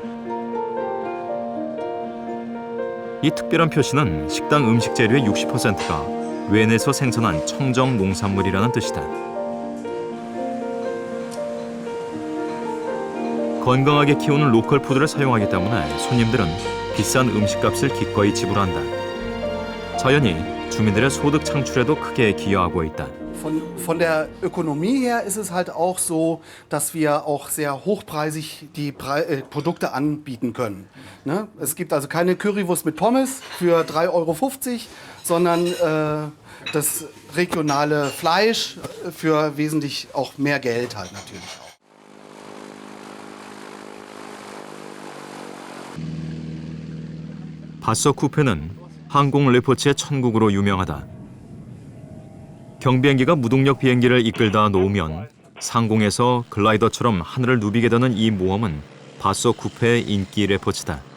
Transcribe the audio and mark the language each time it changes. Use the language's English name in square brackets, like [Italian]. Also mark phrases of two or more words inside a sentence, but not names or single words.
[Korean] 이 특별한 표시는 식당 음식 재료의 60%가 르엔에서 생산한 청정 농산물이라는 뜻이다. 건강하게 키우는 로컬 푸드를 사용하기 때문에 손님들은 비싼 음식값을 기꺼이 지불한다. 자연히 주민들의 소득 창출에도 크게 기여하고 있다. [German] Von der Ökonomie her ist es halt auch so, dass wir auch sehr hochpreisig die Produkte anbieten können. Ne? Es gibt also keine Currywurst mit Pommes für 3,50 €, sondern das regionale Fleisch für wesentlich auch mehr Geld halt natürlich auch. [Korean] 바서 쿠페는 항공 레포츠의 천국으로 유명하다. 경비행기가 무동력 비행기를 이끌다 놓으면 상공에서 글라이더처럼 하늘을 누비게 되는 이 모험은 바서 쿠페의 인기 레포츠다.